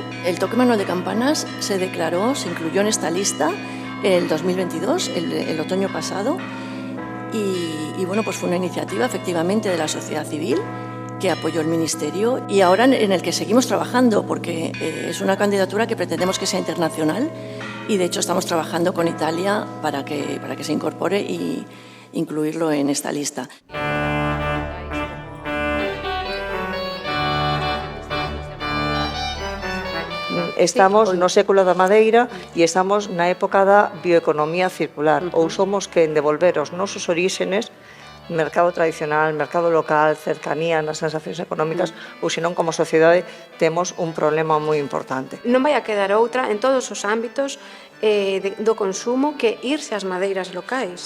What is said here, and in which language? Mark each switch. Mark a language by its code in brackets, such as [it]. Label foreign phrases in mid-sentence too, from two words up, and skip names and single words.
[es] El toque manual de campanas se incluyó en esta lista el 2022, el otoño pasado, y bueno, pues fue una iniciativa efectivamente de la sociedad civil que apoyó el Ministerio y ahora en el que seguimos trabajando porque es una candidatura que pretendemos que sea internacional y de hecho estamos trabajando con Italia para que se incorpore y incluirlo en esta lista. [gl] Estamos no século da madeira e estamos na época da bioeconomía circular. Ou somos quen de volver aos nosos oríxenes, mercado tradicional, mercado local, cercanía nas sensacións económicas, ou senón como sociedade temos un problema moi importante. Non vai a quedar outra en todos os ámbitos do consumo que irse ás madeiras locais.